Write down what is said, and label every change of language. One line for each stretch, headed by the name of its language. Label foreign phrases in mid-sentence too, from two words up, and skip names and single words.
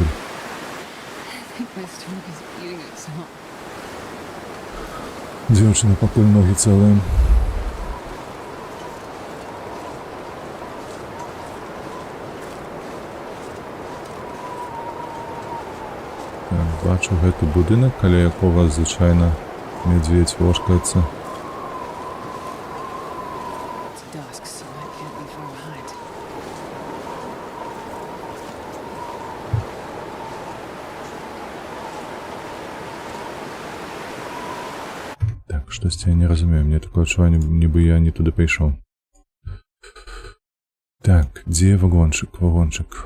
English: I think my stomach is eating itself.
Belarusian: Дзяўчына, пакуль ногі цэлыя. Так, бачу гэты будынак, каля якога звычайна мядзведзь вошкаецца.
English: It's dusk, so I can't be far behind.
Belarusian: Так, штосьці я не разумею, мне такое адчуванне, нібы я не туды пайшоў. Так, дзе вагончык, вагончык?